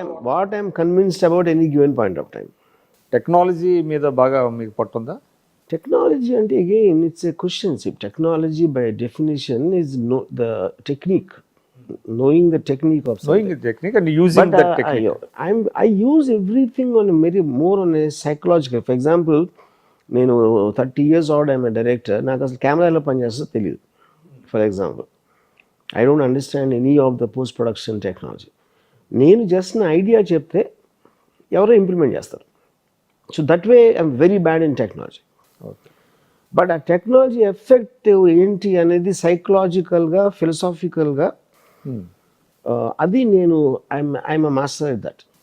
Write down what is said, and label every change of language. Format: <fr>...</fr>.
<en>What I'm convinced about any given point of time.</en> <te>Technology మీద బాగా మీకు పట్టుందా?</te> <en>Technology, and again, it's a question. Technology, by definition, is the technique, knowing the technique of something. Knowing the technique and using that technique. I use everything on more on a psychological. For example, నేను 30 years old, I'm a director.</en> <te>నాకు అసలు camera ఎలా పనిచేస్తుందో తెలియదు.</te> <en>For example, I don't understand any of the post production technology.</en> <te>నేను just నా idea చెప్తే ఎవరో ఇంప్లిమెంట్ చేస్తారు.</te> <en>So that way I'm very bad in technology. But</en> <te>ఆ టెక్నాలజీ ఎఫెక్ట్ ఏంటి అనేది సైకలాజికల్గా, ఫిలసాఫికల్గా అది నేను</te> <en>I'm master at that.</en>